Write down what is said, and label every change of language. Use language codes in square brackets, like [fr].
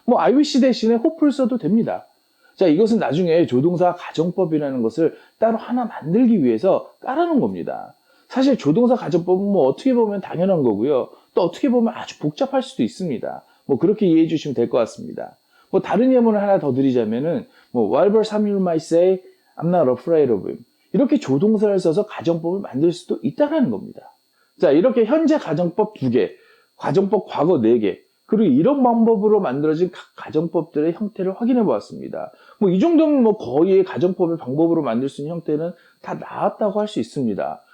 [ko] I wish 대신에 hope를 써도 됩니다. 자, 이것은 나중에 조동사 가정법이라는 것을 따로 하나 만들기 위해서 깔아놓은 겁니다. 사실 조동사 가정법은 어떻게 보면 당연한 거고요. 또 어떻게 보면 아주 복잡할 수도 있습니다. 그렇게 이해해 주시면 될 것 같습니다. 다른 예문을 하나 더 드리자면은, [en] Whatever Samuel might say, I'm not afraid of him. [ko] 이렇게 조동사를 써서 가정법을 만들 수도 있다는 겁니다. 자, 이렇게 현재 가정법 2개, 가정법 과거 4개, 그리고 이런 방법으로 만들어진 각 가정법들의 형태를 확인해 보았습니다. 뭐 이 정도면 뭐 거의 가정법의 방법으로 만들 수 있는 형태는 다 나왔다고 할 수 있습니다.